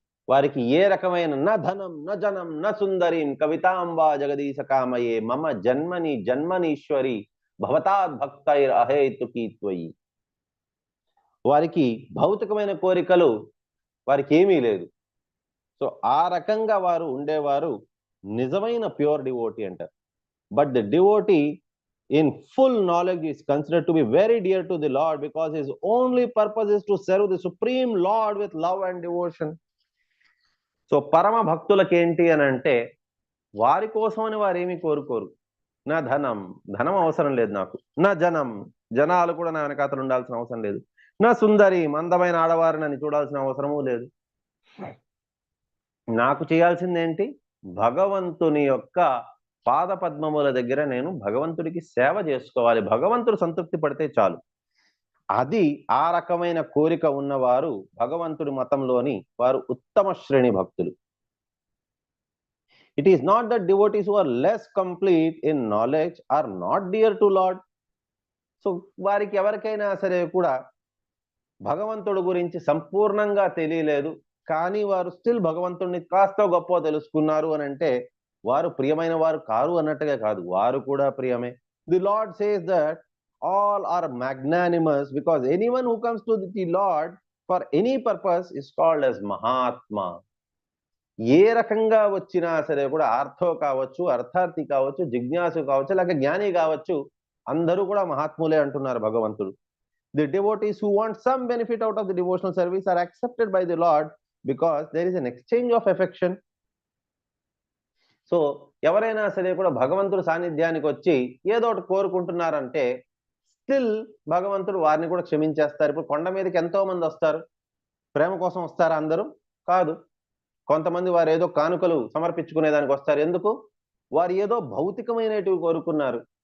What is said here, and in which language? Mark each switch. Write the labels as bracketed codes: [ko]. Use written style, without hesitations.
[sa] వారికి ఏ రకమైన న ధనం న జనం న సుందరీం కవితాంబా జగదీశ కామయే మమ జన్మని జన్మనీశ్వరి భవతాద్ భక్తైర్ అహేతుకి త్వయి. [te] వారికి భౌతికమైన కోరికలు వారికి ఏమీ లేదు. సో ఆ రకంగా వారు ఉండేవారు నిజమైన ప్యూర్ డివోటీ అంటారు. [en] But the devotee in full knowledge is considered to be very dear to the Lord because his only purpose is to serve the supreme Lord with love and devotion. [te] So పరమ భక్తులకి ఏంటి అని అంటే వారి కోసమని వారు ఏమీ కోరుకోరు. నా ధనం అవసరం లేదు నాకు. నా జనాలు కూడా నా వెనకాతలు ఉండాల్సిన అవసరం లేదు. నా సుందరి అందమైన ఆడవారిని అని చూడాల్సిన అవసరమూ లేదు. నాకు చేయాల్సిందేంటి? భగవంతుని యొక్క పాద పద్మముల దగ్గర నేను భగవంతుడికి సేవ చేసుకోవాలి. భగవంతుడు సంతృప్తి పడితే చాలు. అది ఆ రకమైన కోరిక ఉన్నవారు భగవంతుడి మతంలోని వారు ఉత్తమ శ్రేణి భక్తులు. [en] It is not that devotees who are less complete in knowledge are not dear to Lord. [te] So వారికి ఎవరికైనా సరే కూడా భగవంతుడి గురించి సంపూర్ణంగా తెలియలేదు, కానీ వారు స్టిల్ భగవంతుడిని కాస్త గొప్ప తెలుసుకున్నారు అని అంటే వారు ప్రియమైన వారు కారు అన్నట్టుగా కాదు, వారు కూడా ప్రియమే. [en] The Lord says that all are magnanimous because anyone who comes to the Lord for any purpose is called as mahatma. [te] ఏ రకంగా వచ్చినా సరే కూడా ఆర్థో కావచ్చు, అర్థార్థి కావచ్చు, జిజ్ఞాసు కావచ్చు, లేక జ్ఞాని కావచ్చు, అందరూ కూడా మహాత్ములే అంటున్నారు భగవంతుడు. [en] The devotees who want some benefit out of the devotional service are accepted by the Lord because there is an exchange of affection. [te] So ఎవరైనా సరే కూడా భగవంతుడు సాన్నిధ్యానికి వచ్చి ఏదో ఒకటి కోరుకుంటున్నారంటే స్టిల్ భగవంతుడు వారిని కూడా క్షమించేస్తారు. ఇప్పుడు కొండ మీదకి ఎంతో మంది వస్తారు, ప్రేమ కోసం వస్తారా? అందరూ కాదు. కొంతమంది వారు ఏదో కానుకలు సమర్పించుకునేదానికి వస్తారు. ఎందుకు? వారు ఏదో భౌతికమైనటివి కోరుకున్నారు.